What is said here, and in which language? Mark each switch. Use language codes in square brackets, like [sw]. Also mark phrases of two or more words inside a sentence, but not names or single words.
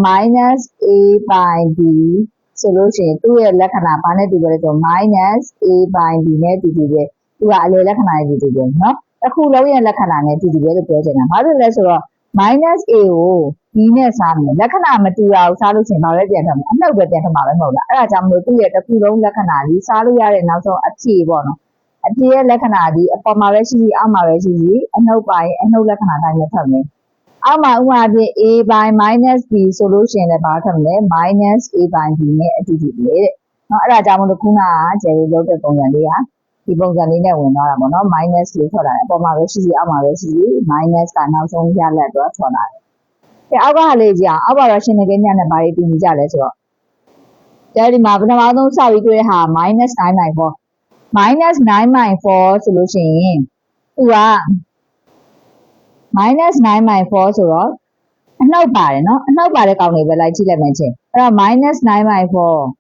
[my] -a/b ဆိုလို့ရှိရင်သူ့ရဲ့လက္ခဏာဘာနဲ့တူလဲဆိုတော့ -a/b နဲ့တူတူပဲသူကအလေလက္ခဏာနဲ့တူတူပဲเนาะတစ်ခုလုံးရဲ့လက္ခဏာနဲ့တူတူပဲလို့ပြောချင်တာဘာလို့လဲဆိုတော့ -a ကို b နဲ့စားမယ်လက္ခဏာမတူတာကိုစားလို့ရှိရင်ဘာပဲပြန်ထွက် မှာအနှုတ်ပဲပြန်ထွက်မှာပဲမဟုတ်လားအဲ့ဒါကြောင့်မလို့သူ့ရဲ့တစ်ခုလုံးလက္ခဏာကြီးစားလို့ရတဲ့နောက်ဆုံးအဖြေပေါ့နော်အဖြေရဲ့လက္ခဏာကြီးအပေါ်မှာပဲရှိရှိအောက်မှာပဲရှိရှိ အနှုတ်ပိုင်းအနှုတ်လက္ခဏာတိုင်းနဲ့ထွက်မယ်အောက်မှာဥပမာဖြင့် a by -b ဆိုလို့ရှိရင်လည်းဘာထွက်မလဲ -a by b နဲ့အတူတူပဲ တဲ့နော်အဲ့ဒါကြောင့်မလို့ခုနကကျယ်လို့လုပ်တဲ့ပုံစံလေးကဒီပုံစံလေးနဲ့ဝင်သွားတာပေါ့နော် minus လေးထွက်လာတယ်အပေါ်မှာပဲရှိရှိအောက်မှာပဲရှိရှိ minus ကနောက်ဆုံးရလဒ်တော့ထွက်လာတယ်အောက်ကဟာလေးကြည့်အောင်အောက်ပါတော့ရှင်းနေကိန်းများနဲ့ဘာတွေတူညီကြလဲဆိုတော့ဒီမှာပထမဆုံးစပြီးတွေ့တဲ့ဟာ -9/4 -9/4 ဆိုလို့ရှိရင်သူက -9/4 ဆိုတော့အနှုတ်ပါတယ်နော်အနှုတ်ပါတဲ့ကောင်တွေပဲလိုက်ကြည့်လိုက်မယ်ချင်းအဲ့တော့ -9/4